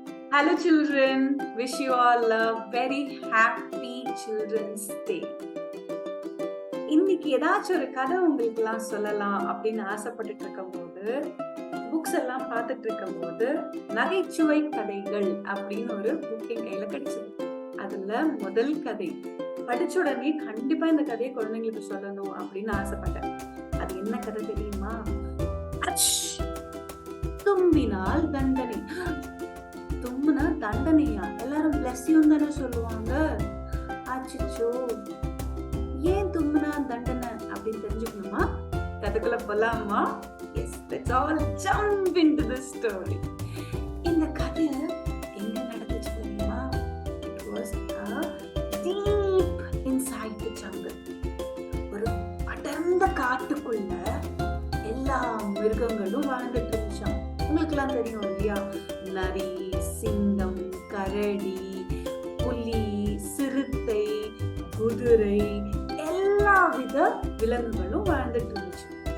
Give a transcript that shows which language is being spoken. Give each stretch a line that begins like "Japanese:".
English: Hello children, wish you all a very happy Children's Day.
Tamil: இன்னைக்கு ஏதாச்சும் ஒரு கதை உங்களுக்கு எல்லாம் சொல்லலாம் அப்படின்னு ஆசைப்பட்டுட்டு இருக்கும் போது, புக்ஸ் எல்லாம் பார்த்துட்டு இருக்கும் போது நகைச்சுவை கதைகள் அப்படின்னு ஒரு புக் என் கையில கிடைச்சது. அதுல முதல் கதை படிச்ச உடனே கண்டிப்பா இந்த கதையை குழந்தைங்களுக்கு சொல்லணும் அப்படின்னு ஆசைப்பட்டேன். அது என்ன கதை தெரியுமா? தும்பினால் தண்டனை. தும்புனா தண்டனையா? எல்லாரும் பிளஸ் யூ தானே சொல்லுவாங்க. அச்சோ, ஏன் தும்புனா தண்டனை அப்படின்னு தெரிஞ்சுக்கணுமா? கதைக்குள்ள போலாமா?
English: Yes, let's all jump into the story.
Tamil: இந்த கதை எங்க நடந்துச்சு தெரியுமா?
English: It was deep inside the jungle.
Tamil: ஒரு அடர்ந்த காட்டுக்குள்ள எல்லா மிருகங்களும் வாழ்ந்துட்டு இருந்துச்சாம். உங்களுக்கு எல்லாம் தெரியும் இல்லையா? நரி, சிங்கம், கரடி, புலி, சிறுத்தை, குதிரை, எல்லா வித விலங்குகளும் வாழ்ந்துட்டு இருந்துச்சு.